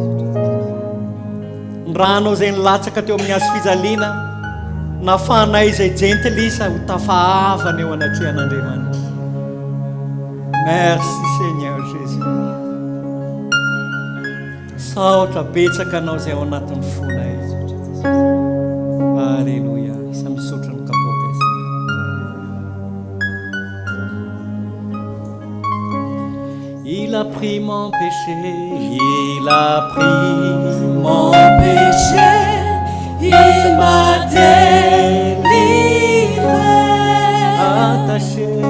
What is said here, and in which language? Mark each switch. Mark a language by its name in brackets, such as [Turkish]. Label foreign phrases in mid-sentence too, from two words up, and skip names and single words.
[Malagasy] Ny rano izay nilatsaka teo amin'ny azo fijaliana nahafahanay izay jentilisa ho tafahavana eo anatrehan'Andriamanitra. [French] Merci Seigneur Jésus. [Malagasy] Saotra betsaka anao izay ao anatin'ny fonay. Alléluia. Isa misaotra ny kapoka izy. [French] Il a pris mon péché, il a pris mon péché, il m'a délivré. Attaché